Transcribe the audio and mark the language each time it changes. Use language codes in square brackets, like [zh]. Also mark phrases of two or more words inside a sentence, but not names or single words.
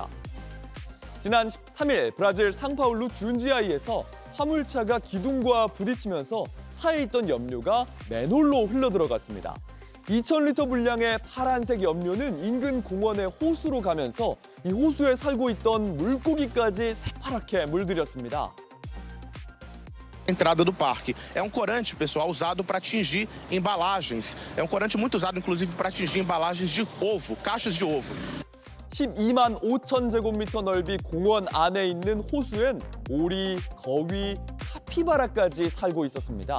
[ko] 지난 13일 브라질 상파울루 준지아이에서 화물차가 기둥과 부딪히면서 차에 있던 염료가 맨홀로 흘러들어갔습니다. 2,000리터 분량의 파란색 염료는 인근 공원의 호수로 가면서 이 호수에 살고 있던 물고기까지 새파랗게 물들였습니다. [pt] Entrada do parque. É corante, pessoal, usado para atingir embalagens. É corante muito usado, inclusive, para atingir embalagens de ovo, caixas de ovo. [ko] 12만 5천 제곱미터 넓이 공원 안에 있는 호수엔 오리, 거위, 카피바라까지 살고 있었습니다.